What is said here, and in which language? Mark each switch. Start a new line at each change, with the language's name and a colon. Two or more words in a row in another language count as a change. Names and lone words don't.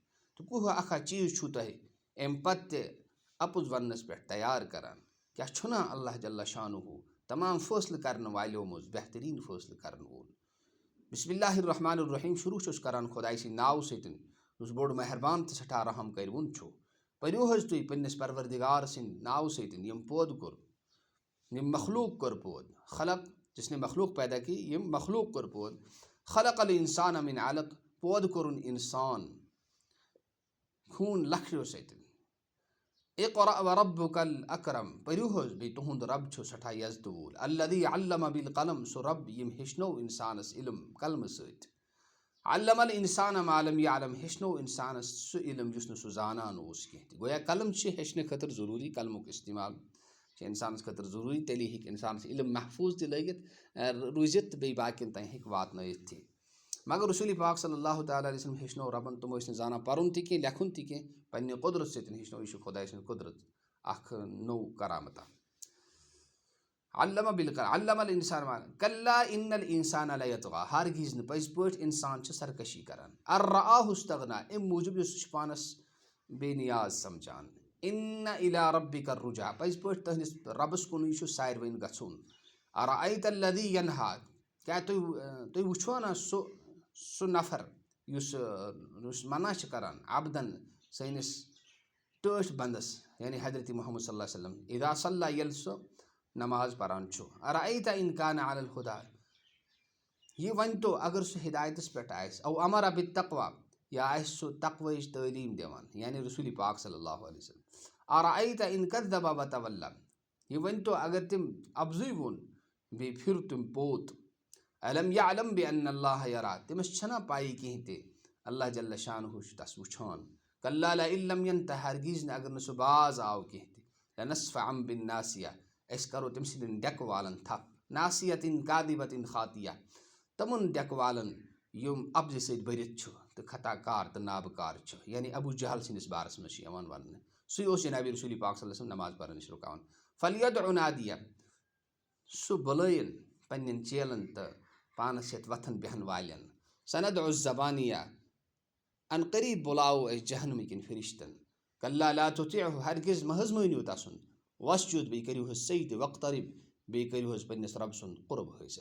Kashmiri: تہٕ کُہو اکھا چیٖز چھُو تۄہہِ اَمہِ پتہٕ تہِ اپُز وننس پٮ۪ٹھ تیار کران، کیٛاہ چھُنا
Arabic: اللہ جل شانہ
Kashmiri: تمام فٲصلہٕ کرن والیو منٛز بہتریٖن فٲصلہٕ کرن وول۔
Arabic: بسم اللہ الرحمن الرحیم،
Kashmiri: شروع چھُس کران خۄداے سٕنٛدِ ناوٕ سۭتۍ یُس بوٚڑ مہربان تہٕ سٮ۪ٹھاہ رحم کٔرۍوُن چھُ۔ پٔرِو حظ تُہۍ پننِس پروردگار سٕنٛدِ ناوٕ سۭتۍ یِم پٲدٕ کوٚر، یِم مخلوق کوٚر پٲدٕ،
Urdu: خلق جس نے مخلوق پیدا کی،
Kashmiri: یِم مخلوق کوٚر پٲدٕ،
Arabic: خلق الانسان من علق،
Kashmiri: پٲدٕ کوٚرُن انسان خوٗن لکھریو سۭتۍ۔
Arabic: اقرأ وربک الاکرم،
Kashmiri: پٔرِو حظ بیٚیہِ تُہُنٛد رب چھُ سٮ۪ٹھاہ یزتہٕ وول،
Arabic: الذی علم بالقلم،
Kashmiri: سُہ رب یٔمۍ ہیٚچھنو انسانس علم قلمہٕ سۭتۍ،
Arabic: علم الانسان ما لم یعلم،
Kashmiri: ہیٚچھنو انسانس سُہ علم یُس نہٕ سُہ زانان اوس کینٛہہ تہِ۔ گویا قلم چھِ ہیٚچھنہٕ خٲطرٕ ضروٗری، قلمُک استعمال چھِ انسانس خٲطرٕ ضروٗری، تیٚلی ہیٚکہِ انسانس علم محفوٗظ تہِ لٲگِتھ روٗزِتھ تہٕ بیٚیہِ باقین تام ہیٚکہِ واتنٲیِتھ تہِ۔ مگر رسول پاک
Arabic: صلی اللہ تعالیٰ علیہ وسلم
Kashmiri: ہیٚچھنو ربن، تِم ٲسۍ نہٕ زانان پرُن تہِ کینٛہہ لیکھُن تہِ کینٛہہ، پننہِ قۄدرت سۭتۍ ہیٚچھنو، یہِ چھُ خۄداے سٕنٛز قۄدرت اکھ نوٚو کرامتا۔
Arabic: علم بالقلم، علم الانسان ما کلا ان الانسان لیطغی،
Kashmiri: ہرگز نہٕ، پٔزۍ پٲٹھۍ انسان چھِ سرکشی کران،
Arabic: ان رآہ استغنا،
Kashmiri: امہِ موٗجوٗب یُس سُہ چھُ پانس بے نیاز سمجھان،
Arabic: ان الی ربک الرجع،
Kashmiri: پٔزۍ پٲٹھۍ تُہنٛدِس ربس کُنُے چھُ سارِوٕے گژھُن،
Arabic: ارأیت الذی ینہا،
Kashmiri: کیٛاہ تُہۍ وٕچھوا نا سُہ نفر یُس منع چھِ کران عبدن سٲنِس ٹٲٹھۍ بندس،
Arabic: یعنی حضرت محمد صلی اللہ علیہ وسلم، اذا صلی،
Kashmiri: ییٚلہِ سُہ نماز پران چھُ،
Arabic: ارأیت ان کان علی الہدیٰ،
Kashmiri: یہِ ؤنۍتو اگر سُہ ہدایتس پٮ۪ٹھ آسہِ،
Arabic: او امر بالتقویٰ،
Kashmiri: یا آسہِ سُہ تقویٕچ تعلیٖم دِوان، یعنی رسول پاک
Arabic: صلی اللہ علیہ وسلم، ارأیت ان کذب وتولیٰ،
Kashmiri: یہِ ؤنۍتو اگر تٔمۍ افضُے ووٚن بیٚیہِ پھِر تٔمۍ پوٚت،
Arabic: علم یعلم بان اللہ یرا،
Kashmiri: تٔمِس چھَنا پایی کینٛہہ تہِ
Arabic: اللہ جل شانہ
Kashmiri: چھُ تس وٕچھان،
Arabic: کلا لئن لم ینتہ،
Kashmiri: ہرگز نہٕ اگر نہٕ سُہ باز آو کینٛہہ تہِ،
Arabic: لنسفعا بالناصیہ،
Kashmiri: أسۍ کرو تٔمۍ سٕنٛدٮ۪ن ڈیٚکہٕ والن تھپھ،
Arabic: ناصیۃ کاذبۃ خاطیہ،
Kashmiri: تِمن ڈیٚکہٕ والن یِم اپزِ سۭتۍ بٔرِتھ چھُ تہٕ خطا کار تہٕ نابہٕ چھُ، یعنی ابو جہل سٕنٛدِس بارس منٛز چھُ یِوان وننہٕ، سُے اوس جناب رسول پاک
Arabic: صلی اللہ علیہ وسلم
Kashmiri: نماز پرنہٕ نِش رُکاوان۔
Arabic: فلیدع نادیہ،
Kashmiri: سُہ بُلٲیِن پنٛنٮ۪ن چیلن تہٕ پانَس ہٮ۪تھ وۄتھن بیٚہن والٮ۪ن.
Arabic: سندع الزبانیہ ان قریب
Kashmiri: بُلاوو أسۍ جہنمٕکٮ۪ن فرشتن.
Arabic: کلا لا تطیعہ
Kashmiri: ہرگز مہ حظ مٲنِو تسُن. وسجد بیٚیہِ کٔرِو حظ سجدٕ وقترب بیٚیہِ کٔرِو حظ پنٛنِس رۄبہٕ سُنٛد قرب حٲصِل.